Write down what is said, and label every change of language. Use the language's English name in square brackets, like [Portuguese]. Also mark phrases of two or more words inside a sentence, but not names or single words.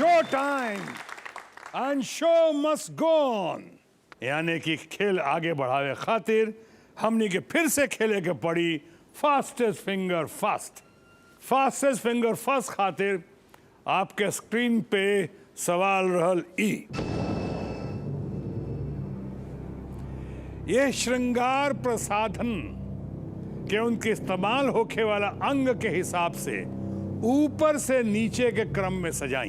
[English] Time and show must go on. [Bhojpuri] यानी कि खेल आगे बढ़ावे खातिर हमनी के फिर से खेले के पड़ी [English] Fastest Finger First. Fastest Finger First [Bhojpuri] खातिर आपके स्क्रीन पे सवाल रहल ई। ये श्रृंगार प्रसाधन के उनके इस्तेमाल होखे वाला अंग के हिसाब से ऊपर से नीचे के क्रम में सजाई।